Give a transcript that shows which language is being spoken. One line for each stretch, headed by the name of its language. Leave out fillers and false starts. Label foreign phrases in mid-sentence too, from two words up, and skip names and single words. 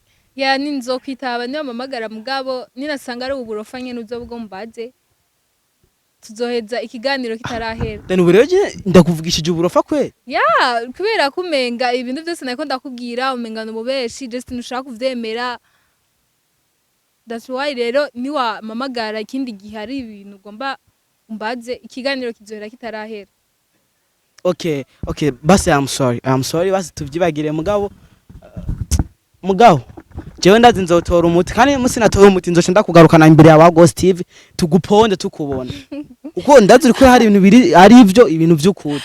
Rundi: ya ninzokwitaba niyo mamagara mugabo ninasanga ari uburofa nyene uzobwo mbaze tuzoheza ikiganiro kitarahera. Then ubu rero ndakuvugishije uburofa kwe Ya kubera kumenga ibintu byose nako ndakubwira umenga no mubeshi just nushaka kuvyemera.
English: That's why
Rundi: rero niwa mamagara ikindi gihe ari ibintu ugomba umbaze ikiganiro kizohera kitarahera. Okay, basi
English: I'm sorry
Rundi: basi tuvyibagire mugabo jewe ndazi nzotora umuti kandi musi natora umuti nzoca ndakugarukana imbere ya Ghost TV tuguponde tukubona uko ndazi uri ko hari ibintu biri ari ibintu vy'ukuri